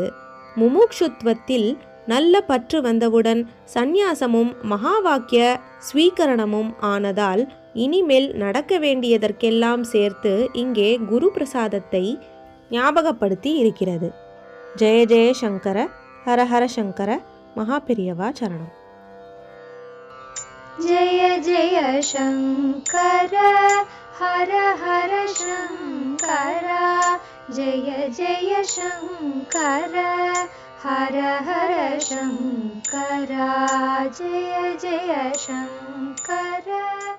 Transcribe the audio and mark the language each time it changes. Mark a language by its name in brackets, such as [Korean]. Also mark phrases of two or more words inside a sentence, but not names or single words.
[Tamil] முமுக்ஷுத்வத்தில் நல்ல பற்று வந்தவுடன் சந்நியாசமும் மகா வாக்கிய ஸ்வீகரணமும் ஆனதால் இனிமேல் நடக்க வேண்டியதற்கெல்லாம் சேர்த்து இங்கே குரு பிரசாதத்தை ஞாபகப்படுத்தி இருக்கிறது. ஜெய ஜெய சங்கர, ஹர ஹர சங்கர, மகாபெரியவா சரணம். [Sanskrit] जय जय शङ्कर हर हर शङ्कर, जय जय शङ्कर हर हर शङ्कर, जय जय शङ्कर।